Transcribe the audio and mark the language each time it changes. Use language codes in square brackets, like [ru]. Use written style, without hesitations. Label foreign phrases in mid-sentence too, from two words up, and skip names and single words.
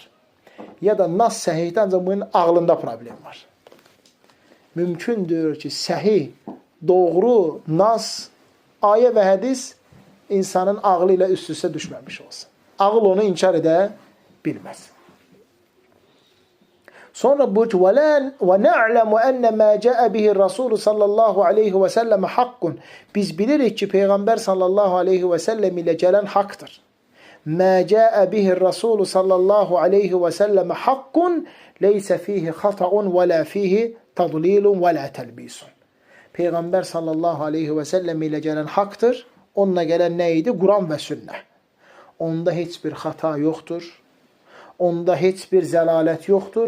[az] Ya da nas səhihdir, ancaq bunun ağlında problem var. Mümkündür ki, səhih, doğru, nas, ayə və hədis insanın ağlı ilə üst-üstə düşməmiş olsun. Ağıl onu inkar edə bilməz. Sonra bu [ar] وَنَعْلَمُ أَنَّ مَا جَاءَ بِهِ الرَّسُولُ صلى الله عليه وسلم حق. [az] Biz bilirik ki, Peyğəmbər [ar] صلى الله عليه وسلم [az] ilə gələn haqdır. [ar] مَا جَاءَ بِهِ الرَّسُولُ صلى الله عليه وسلم حق ليس فيه خطأ ولا فيه تضليل ولا تلبيس. [az] Peyğəmbər [ar] صلى الله عليه وسلم [az] ilə gələn haqdır. Onunla gələn nə idi? Quran və sünnə. Onda heç bir xata yoxdur. Onda heç bir zəlalət yoxdur.